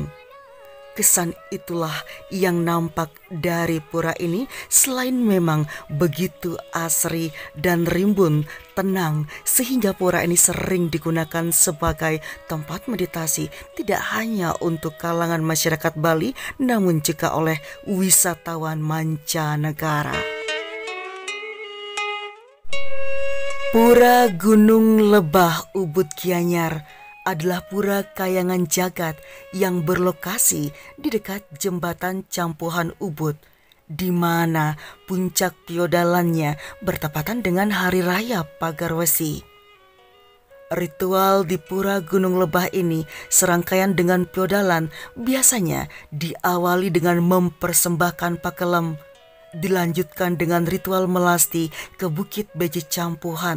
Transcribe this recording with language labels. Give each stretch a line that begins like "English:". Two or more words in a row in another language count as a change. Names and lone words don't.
Indonesian: Kesan itulah yang nampak dari pura ini, selain memang begitu asri dan rimbun, tenang, sehingga pura ini sering digunakan sebagai tempat meditasi tidak hanya untuk kalangan masyarakat Bali, namun juga oleh wisatawan mancanegara. Pura Gunung Lebah Ubud Gianyar adalah pura kayangan jagat yang berlokasi di dekat jembatan Campuhan Ubud, di mana puncak piodalannya bertepatan dengan Hari Raya Pagarwesi. Ritual di Pura Gunung Lebah ini serangkaian dengan piodalan biasanya diawali dengan mempersembahkan pakelem, Dilanjutkan dengan ritual melasti ke Bukit Beji Campuhan.